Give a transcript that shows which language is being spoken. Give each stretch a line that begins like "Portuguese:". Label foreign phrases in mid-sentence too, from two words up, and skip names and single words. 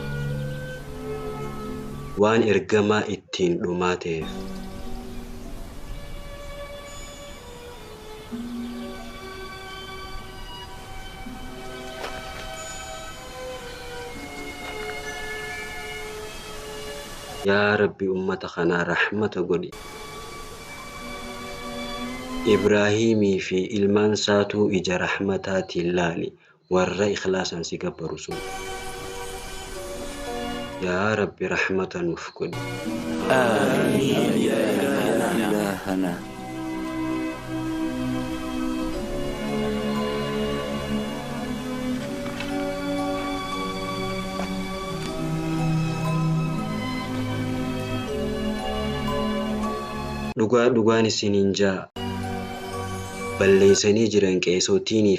Oromo: waan ergamaa ittiin dhumaa ta'eef yaa rabbi ummata kanaa rahmata godhi ibraahimii fi ilmaan saatuu ija rahmataatiin laali warra ikhlaasan si gabbaru sun yaa rabbi rahmata nuuf godhi
Arabic: آمين يا إلهنا
Oromo: dhugaan isiniin jaa balleeysanii jiran qeesotiinii